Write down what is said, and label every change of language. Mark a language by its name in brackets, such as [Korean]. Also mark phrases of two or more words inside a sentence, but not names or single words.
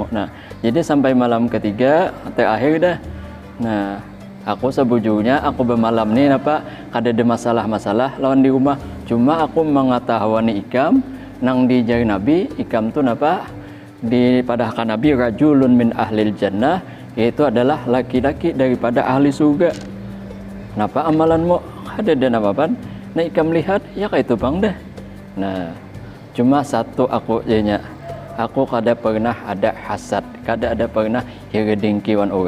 [Banjar] Nah jadi sampai malam ketiga terakhir dah. Nah aku sebujurnya aku bermalam nih napa kada ada masalah lawan di rumah, cuma aku mengetahui ikam nang di jari Nabi ikam tuh napa dipadahkan Nabi [Arabic] رجل من أهل الجنة, [Banjar] yaitu adalah laki-laki daripada ahli surga. Kenapa amalanmu ada dan apa-apa? Nah ikam lihat ya kayak itu bang dah. Nah cuma satu aku jadinya, aku kada pernah ada hasad, kada ada pernah iri dengki wan orang.